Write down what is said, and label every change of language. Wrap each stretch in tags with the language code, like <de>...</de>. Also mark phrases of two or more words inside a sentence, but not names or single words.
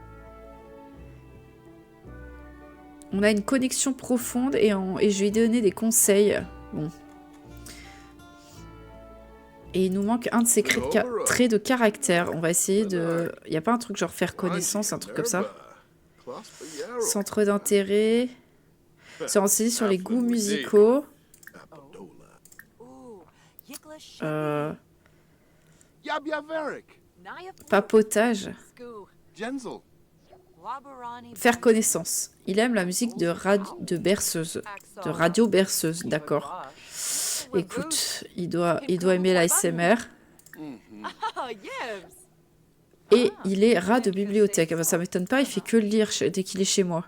<fr>On a une connexion profonde et je lui ai donné des conseils. Bon. Et il nous manque un de ses traits de caractère. On va essayer de... Il n'y a pas un truc genre faire connaissance, un truc comme ça. Centre d'intérêt. Se renseigner sur les goûts musicaux. Ooh, Yikla Shiki. Naya Papotage. Skoo. Genzel. Wabarani. Faire connaissance. Il aime la musique de berceuse. De radio berceuse, d'accord. Écoute, il doit aimer l'ASMR. Oh, Yibs. Et il est rat de bibliothèque. Ah ben, ça m'étonne pas, il fait que lire dès qu'il est chez moi.</fr>